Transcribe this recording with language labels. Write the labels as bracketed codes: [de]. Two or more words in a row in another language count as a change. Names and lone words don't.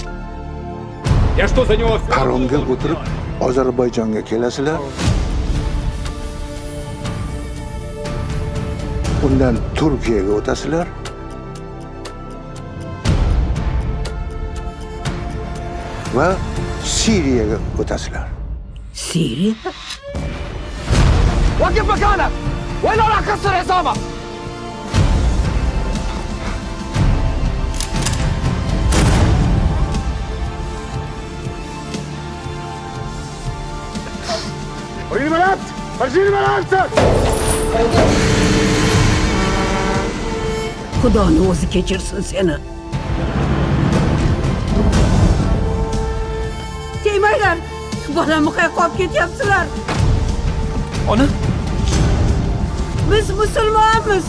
[uz] Paromga o'tirib Ozarbayjonga kelasizlar. Undan Turkiyaga o'tasizlar. Va Suriyaga o'tasizlar. Suriya? [ar] وقف مكانك! وإلا راح أكسر عصابك! وريني ملابس! فرجيني ملابسك! [uz] Xudoni o'zi kechirsin seni. Tegmanglar. Bolamni qo'yib qolib ketyapsizlar. Ona? Biz musulmonmiz.